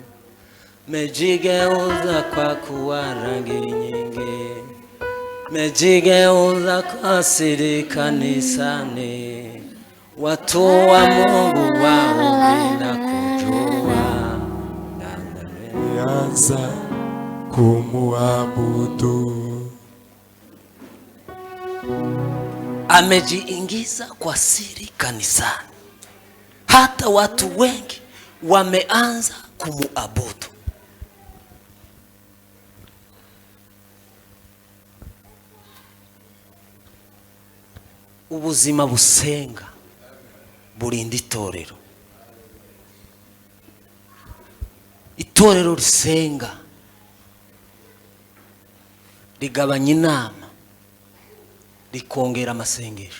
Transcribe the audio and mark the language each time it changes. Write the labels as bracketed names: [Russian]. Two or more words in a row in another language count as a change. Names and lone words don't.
[Swahili] Mejigeuza kwa kuwa rangi nyingi, mejigeuza kwa siri kanisani, watu wa Mungu wao bila kujua. Anza kumuabudu. Amejiingiza kwa siri kanisani, hata watu wengi wameanza kumuabudu. [Kinyarwanda] Ubuzima busenga burinda itorero. Itorero risenga rigabanya inama, rikongera amasengesho.